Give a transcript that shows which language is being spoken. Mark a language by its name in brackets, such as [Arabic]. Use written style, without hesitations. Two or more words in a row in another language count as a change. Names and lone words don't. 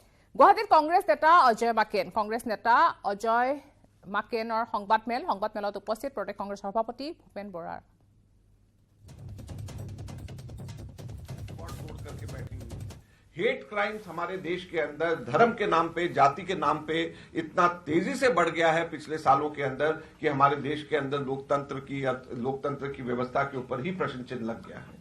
[Assamese] গুৱাহাটীত কংগ্ৰেছ নেতা অজয় মাকেনৰ সংবাদমেলত উপস্থিত প্ৰদেশ কংগ্ৰেছ সভাপতি ভূপেন বৰা। [English] hate crimes [Hindi] हमारे देश के अंदर धर्म के नाम पे, जाति के नाम पे इतना तेजी से बढ़ गया है पिछले सालों के अंदर कि हमारे देश के अंदर लोकतंत्र की व्यवस्था के ऊपर ही प्रश्न चिन्ह लग गया है।